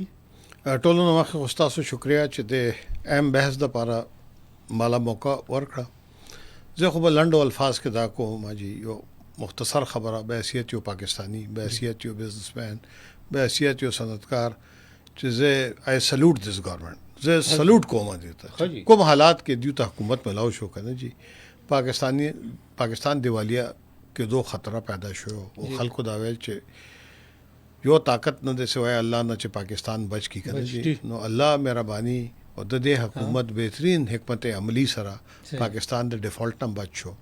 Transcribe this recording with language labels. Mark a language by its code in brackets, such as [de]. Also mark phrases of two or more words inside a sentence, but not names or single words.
[ps] ټولو نه مخکې خو ستاسو شکریه چې د اهم بحث دپاره مالا موقع ورکړه. زه خو به لنډو الفاظ کې دا کوم جی یو مختصر خبره به حیثیت یو پاکستانی، به حیثیت یو بزنسمین، به حیثیت یو صنعتکار چې زه [en] I salute this government, [ps] زه سلوٹ کوم دي ته کوم حالات کې دیو ته حکومت ملاو شو کنه جی. پاکستان دیوالیه کې دو خطره پیدا شو او خلکو دا ویل چې یو طاقت نه د سوای الله نه چې پاکستان بچ کی کنه جی. نو الله مهرباني او د دې حکومت بهترین حکمت عملی سره پاکستان د ډیفالت نه بچ شو.